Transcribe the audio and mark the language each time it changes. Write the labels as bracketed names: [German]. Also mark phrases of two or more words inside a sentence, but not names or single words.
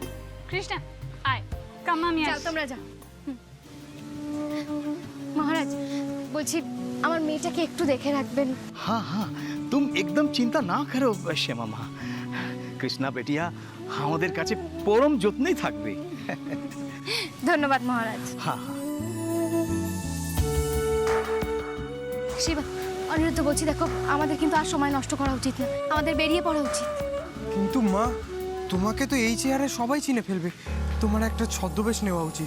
[Bangla] কৃষ্ণা আয়, কাম আমি যাও আসছি। তোমরা যাও। মহারাজ, বলছি আমার মেয়েটাকে একটু দেখে রাখবেন। [Hindi] हाँ हाँ, तुम एकदम चिंता ना करो श्यामा मा। [Bangla] कृष्णा बेटिया আমাদের কাছে পরম যত্নেই থাকবে। ধন্যবাদ মহারাজ। হ্যাঁ হ্যাঁ। শিবা, অনিরুদ্ধ বলছি, দেখো আমাদের কিন্তু আর সময় নষ্ট করা উচিত না, আমাদের বেরিয়ে পড়া উচিত। কিন্তু মা, তোমাকে তো এই চেহারায় সবাই চিনে ফেলবে, তোমার একটা ছদ্মবেশ নেওয়া উচিত।